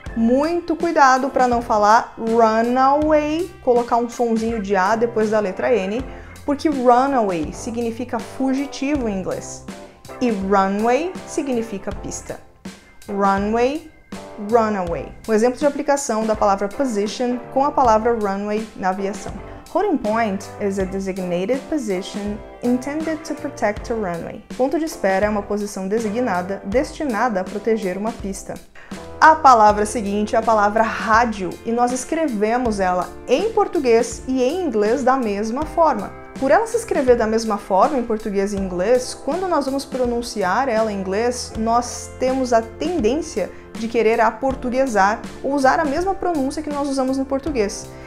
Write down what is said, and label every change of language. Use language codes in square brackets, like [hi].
[pt] Muito cuidado para não falar runaway, colocar um sonzinho de A depois da letra N, porque runaway significa fugitivo em inglês e runway significa pista. Runway, runaway. Um exemplo de aplicação da palavra position com a palavra runway na aviação. [en] Holding point is a designated position intended to protect a runway. [pt] Ponto de espera é uma posição designada destinada a proteger uma pista. A palavra seguinte é a palavra rádio e nós escrevemos ela em português e em inglês da mesma forma. Por ela se escrever da mesma forma em português e inglês, quando nós vamos pronunciar ela em inglês, nós temos a tendência de querer aportuguesar ou usar a mesma pronúncia que nós usamos no português.